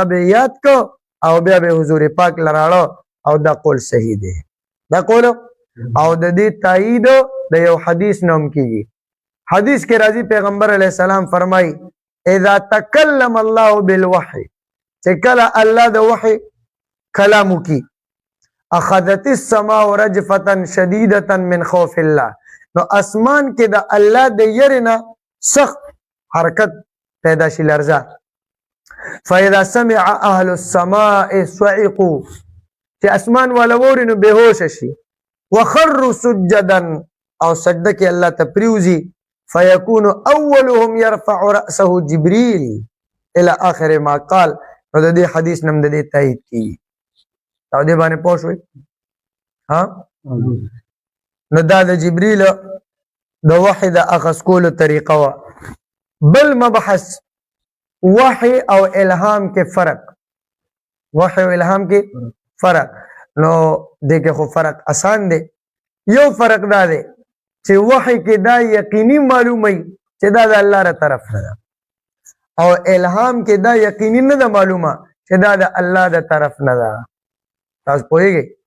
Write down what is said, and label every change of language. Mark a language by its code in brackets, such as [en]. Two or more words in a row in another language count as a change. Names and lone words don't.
[ps] به یاد کو او بیا به حضور پاک لراړو او دا قول صحیح دی دا قول او د دې تایید د یو حدیث نوم کیږي حدیث کې راځي پیغمبر [ar] علیه السلام [ps] فرمای [ar] اذا تکلم الله بالوحی [ps] چې کله الله د وحی کلام وکي [ar] اخذت السماء رجفه شديده من خوف الله [ps] نو اسمان کې د الله د يرنا سخت حرکت پیدا شي لرزه [ar] فاذا سمع اهل السماء صعقوا [ps] چې اسمان ولا ووري نو بهوش شي [ar] وخروا سجدا [ps] او سجده کې الله ته پریوزي [ar] فيكون اولهم يرفع راسه جبريل الى اخر ما قال [ps] نو د دې حدیث نم د دې تایید کی او دې باندې پوښوي ها نو دا د جبريل د وحي د اخذ کولو طریقه وا بل مبحث وحي او الهام کې فرق وحي او الهام کې فرق نو دې کې خو فرق آسان دی یو فرق دا دی چې وحي کې دا یقیني معلومي چې دا د الله تر طرف نه ده او الهام کې دا یقیني نه ده معلومه چې دا د الله د طرف نه ده تاسو پوهیږئ